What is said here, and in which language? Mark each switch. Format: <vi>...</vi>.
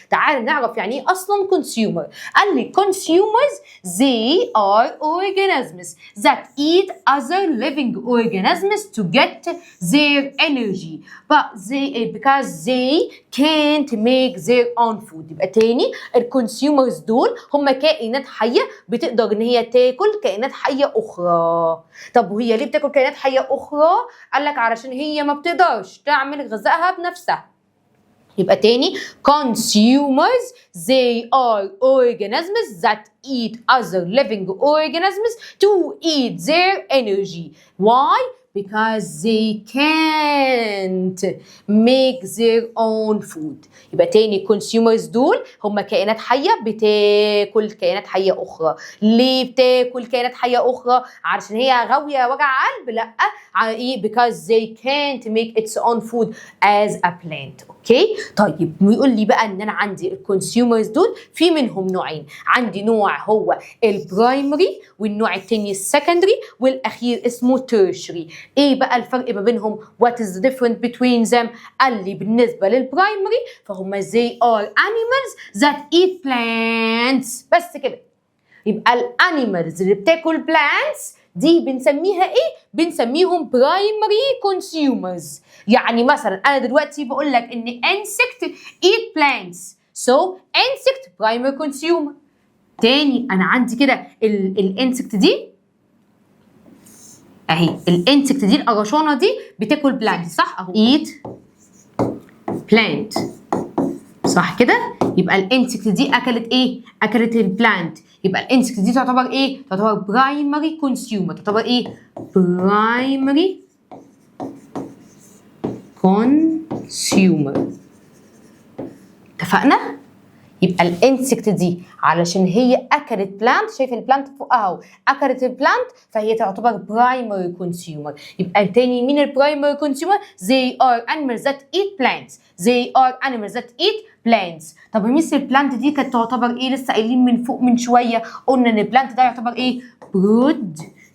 <ar>تعال نعرف يعني ايه اصلا كونسيومر.</ar> <en>قال لي consumers they are organisms that eat other living organisms to get their energy because they can't make their own food.</en> <ar>يبقى تاني الكونسيومرز دول هم كائنات حيه بتقدر ان هي تاكل كائنات حيه اخرى. طب وهي ليه بتاكل كائنات حيه اخرى؟ قال لك علشان هي ما بتقدرش تعمل غذائها بنفسها.</ar> <en>يبقى تاني consumers they are organisms that eat other living organisms to eat their energy. Why? Because they can't make their own food.</en> <ar>يبقى تاني consumers دول هم كائنات حية بتاكل كائنات حية أخرى. ليه بتاكل كائنات حية أخرى؟ علشان هي غاوية وجع قلب؟ لأ، على إيه؟</ar> <en>because they can't make its own food as a plant.</en> <ar>أوكي؟ طيب بيقول لي بقى إن أنا عندي الكونسيومرز دول في منهم نوعين. عندي نوع هو البرايمري، والنوع التاني السكندري، والأخير اسمه تيرشري. ايه بقى الفرق ما بينهم؟</ar> <en>what is the difference between them؟</en> <ar>قال لي بالنسبه للبرايمري فهم</ar> <en>they are animals that eat plants.</en> <ar>بس كده. يبقى الانيمالز اللي بتاكل plants دي بنسميها ايه؟ بنسميهم primary consumers. يعني مثلا انا دلوقتي بقول لك ان</ar> <en>insect eat plants so insect primary consumer.</en> <ar>تاني انا عندي كده الانسكت دي اهي، الانسكت دي القرشانه دي بتاكل بلانت صح اهو، eat plant صح كده. يبقى الانسكت دي اكلت ايه؟ اكلت البلانت. يبقى الانسكت دي تعتبر ايه؟ تعتبر برايمري كونسيومر. تعتبر ايه؟</ar> <en>primary consumer.</en> <ar>اتفقنا؟ يبقى الانسكت دي علشان هي اكلت بلانت، شايف البلانت فوقها اهو، اكلت البلانت فهي تعتبر برايمري كونسيومر.</ar> <en>يبقى تاني مين البرايمري consumer? they are animals that eat plants. they are animals that eat plants.</en> <ar>طب ميس البلانت دي كانت تعتبر ايه؟ لسه قايلين من فوق من شويه قلنا ان البلانت ده يعتبر ايه؟ producer.</ar>